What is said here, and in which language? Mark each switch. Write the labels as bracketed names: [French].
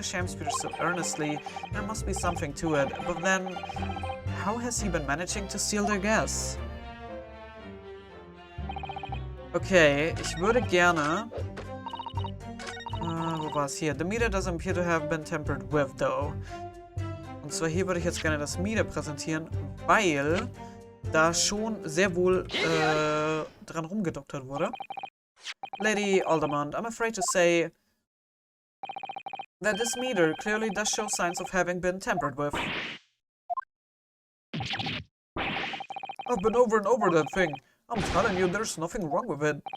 [English] Shamespeare so earnestly, there must be something to it. But then, how has he been managing to steal their gas? [German] Okay, ich würde gerne... wo war es hier? [English] The meter doesn't appear to have been tampered with, though. [German] Und zwar hier würde ich jetzt gerne das Meter präsentieren, weil da schon sehr wohl dran rumgedoktert wurde. [English] Lady Alderman, I'm afraid to say that this meter clearly does show signs of having been tampered with. I've been over and over that thing. I'm telling you, there's nothing wrong with it.